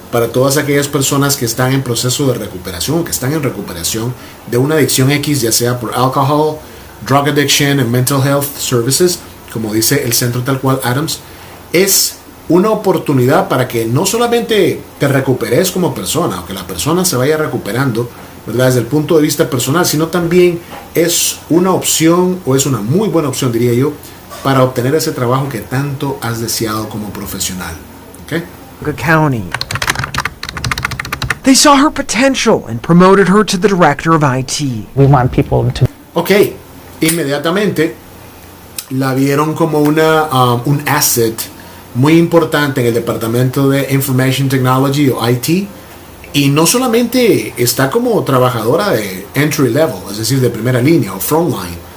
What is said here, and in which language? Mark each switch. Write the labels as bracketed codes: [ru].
[es] para todas aquellas personas que están en proceso de recuperación, que están en recuperación de una adicción X, ya sea por alcohol, drug addiction and mental health services, como dice el centro tal cual Adams, es una oportunidad para que no solamente te recuperes como persona, o que la persona se vaya recuperando, ¿verdad?, desde el punto de vista personal, sino también es una opción, o es una muy buena opción, diría yo, para obtener ese trabajo que tanto has deseado como profesional. ¿Okay? [en] County. They saw her potential and promoted her to the director of IT. We want people to. [es] Ok, inmediatamente la vieron como un asset muy importante en el departamento de Information Technology o IT, y no solamente está como trabajadora de entry level, es decir, de primera línea o frontline.